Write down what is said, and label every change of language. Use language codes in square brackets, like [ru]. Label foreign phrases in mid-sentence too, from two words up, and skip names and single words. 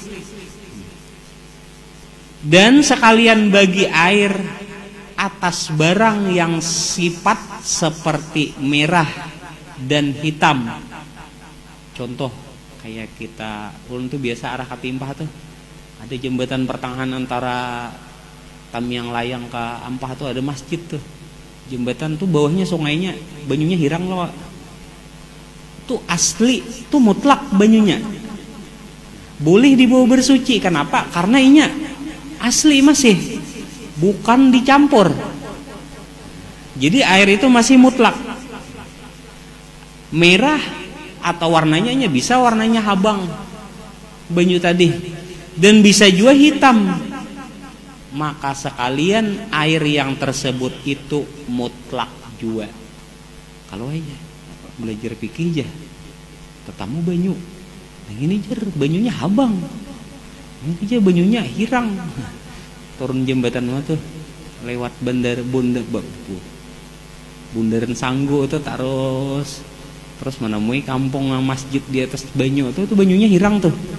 [id] dan sekalian bagi air atas barang yang sifat seperti merah dan hitam. [bjn] Contoh kayak kita ulun tuh biasa arah Katimpah tuh ada jembatan pertengahan antara Tamiang Layang ke Ampah tuh ada masjid tuh. Jembatan tuh bawahnya sungainya banyunya hirang loh. Tuh asli, tuh mutlak banyunya. [id] Boleh dibawa bersuci. Kenapa? [bjn] Karena inya asli masih, bukan dicampur. [id] Jadi air itu masih mutlak. Merah atau warnanya bisa warnanya [bjn] habang banyu [id] tadi, dan bisa juga hitam. Maka sekalian air yang tersebut itu mutlak juga. [bjn] Kalau aja belajar fikih aja, tetamu banyu, yang ini jer banyunya habang, ini aja banyunya hirang. Turun jembatan mana tuh, lewat bundaran Sanggu tuh terus menemui kampung masjid di atas banyu tuh banyunya hirang tuh.